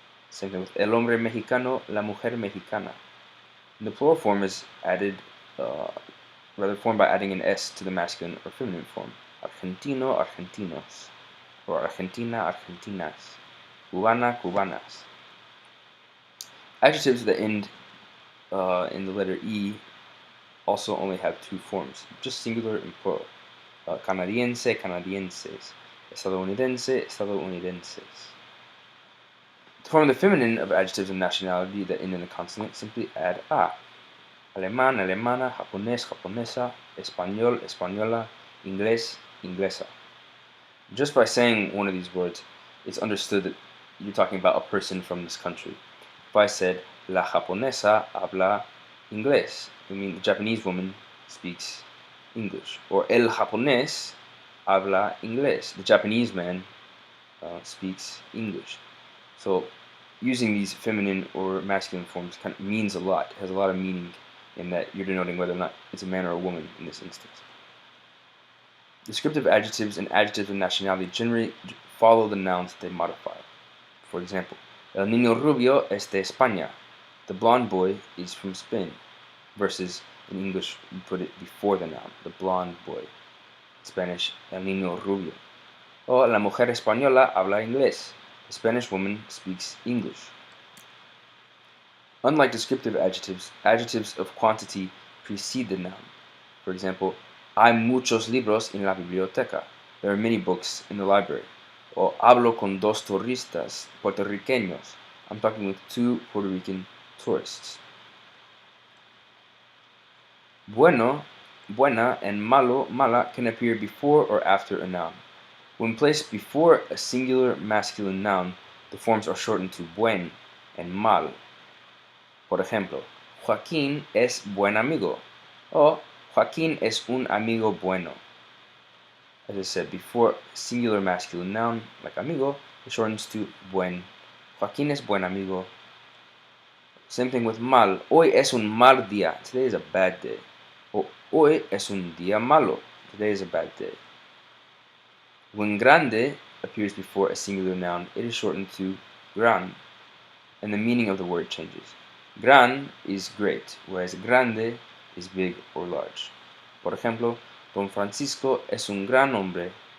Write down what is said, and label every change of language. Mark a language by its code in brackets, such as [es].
[en] Same thing with [es] el hombre mexicano, la mujer mexicana. [en] And the plural form is formed by adding an S to the masculine or feminine form. [es] Argentino, argentinos, or Argentina, argentinas, cubana, cubanas. [en] Adjectives that end in the letter E also only have two forms, just singular and plural. [es] Canadiense, canadienses, estadounidense, estadounidenses. [en] To form the feminine of adjectives of nationality that end in a consonant, simply add a. [es] Alemán, alemana, japonés, japonesa, español, española, inglés, inglesa. [en] Just by saying one of these words, it's understood that you're talking about a person from this country. If I said, [es] la japonesa habla inglés, [en] I mean the Japanese woman speaks English. Or [es] el japonés habla inglés, [en] the Japanese man speaks English. So using these feminine or masculine forms kind of means a lot. It has a lot of meaning in that you're denoting whether or not it's a man or a woman in this instance. Descriptive adjectives and adjectives of nationality generally follow the nouns that they modify. For example, [es] el niño rubio es de España. [en] The blonde boy is from Spain. Versus in English, you put it before the noun, the blonde boy. In Spanish, [es] el niño rubio. O la mujer española habla inglés. [en] The Spanish woman speaks English. Unlike descriptive adjectives, adjectives of quantity precede the noun. [es] For example, hay muchos libros en la biblioteca. [en] There are many books in the library. [es] O hablo con dos turistas puertorriqueños. [en] I'm talking with two Puerto Rican tourists. Bueno, buena, and malo, mala can appear before or after a noun. When placed before a singular masculine noun, the forms are shortened to buen and mal. [es] Por ejemplo, Joaquín es buen amigo, o Joaquín es un amigo bueno. [en] As I said, before a singular masculine noun, like amigo, it shortens to buen. [es] Joaquín es buen amigo. [en] Same thing with mal. [es] Hoy es un mal día. [en] Today is a bad day. [es] O hoy es un día malo. Today is a bad day. [en] When grande appears before a singular noun, it is shortened to gran, and the meaning of the word changes. Gran is great, whereas grande is big or large. [es] Por ejemplo, Don Francisco es un gran hombre.